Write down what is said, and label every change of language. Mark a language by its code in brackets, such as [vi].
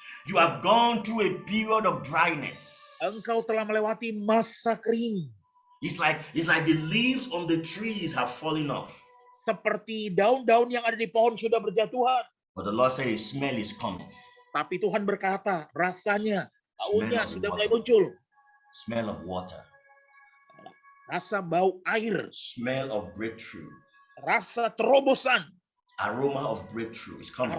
[en] You have gone through a period of dryness. [id] Engkau telah melewati masa kering. [en] It's like the leaves on the trees have fallen off. [id] Seperti daun-daun yang ada di pohon sudah berjatuhan. [en] But the Lord said His smell is coming. [id] Tapi Tuhan berkata, rasanya, baunya [en] Smell of [id] sudah mulai [en] water. [id] muncul. [en] Smell of water. [id] Rasa bau air. [en] Smell of breakthrough. [id] Rasa terobosan. [en] Aroma of breakthrough is coming.